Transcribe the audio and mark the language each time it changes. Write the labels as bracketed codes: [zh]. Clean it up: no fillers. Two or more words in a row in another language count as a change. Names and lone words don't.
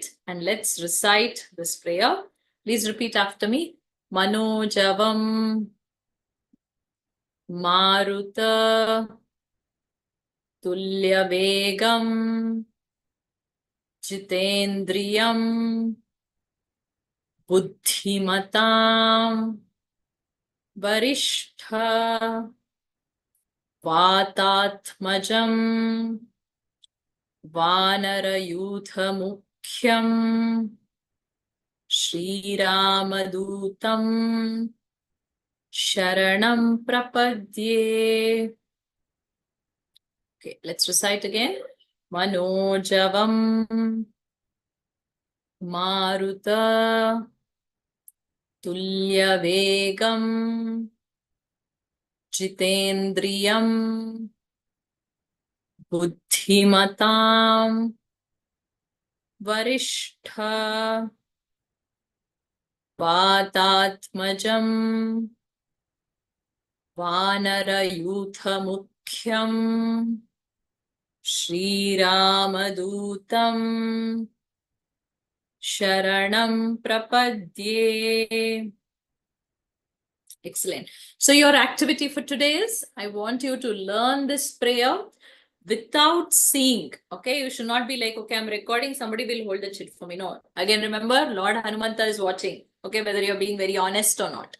[en] And let's recite this prayer. Please repeat after me. [sa] मनोजवं मारुत तुल्यवेगं जितेन्द्रियं बुद्धिमतां वरिष्ठ वातात्मजं वानरयूथमुख्यं श्रीरामदूतं शरणं प्रपद्ये. [en] Okay, let's recite again. [sa] मनोजवं मारुत तुल्यवेगं जितेन्द्रियं बुद्धिमतां वरिष्ठ वातात्मजं वानरयूथमुख्यं श्रीरामदूतं शरणं प्रपद्ये. [en] Excellent. So your activity for today is, I want you to learn this prayer without seeing. Okay, you should not be like, okay, I'm recording, somebody will hold the chit for me. No. Again, remember, Lord Hanumanta is watching. Okay, whether you're being very honest or not.